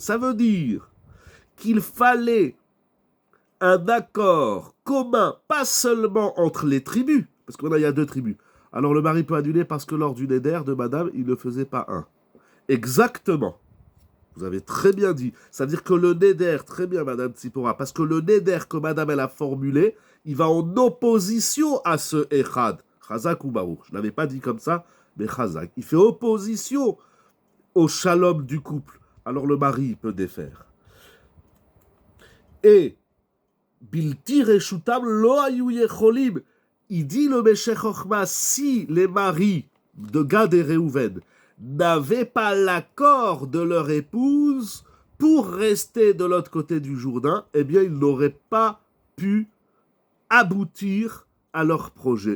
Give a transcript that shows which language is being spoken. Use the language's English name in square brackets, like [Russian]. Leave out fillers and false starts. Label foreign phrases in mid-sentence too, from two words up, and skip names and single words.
[French] Ça veut dire qu'il fallait un accord commun, pas seulement entre les tribus, parce qu'il y a 2 tribus. Alors le mari peut annuler parce que lors du neder de madame, il ne faisait pas un. Exactement. Vous avez très bien dit. Ça veut dire que le neder, très bien, Madame Tsipora, parce que le neder que Madame elle a formulé, il va en opposition à ce echad. [Hebrew] חזק וברוך. [French] Je ne l'avais pas dit comme ça, mais Chazak. Il fait opposition au shalom du couple. Alors le mari, il peut défaire. [Hebrew] Et בלתי רשותם לא היו יכולים. [French] Il dit le Meshech Chochma, si les maris de Gad et Réhouven n'avaient pas l'accord de leur épouse pour rester de l'autre côté du Jourdain, eh bien ils n'auraient pas pu aboutir à leur projet.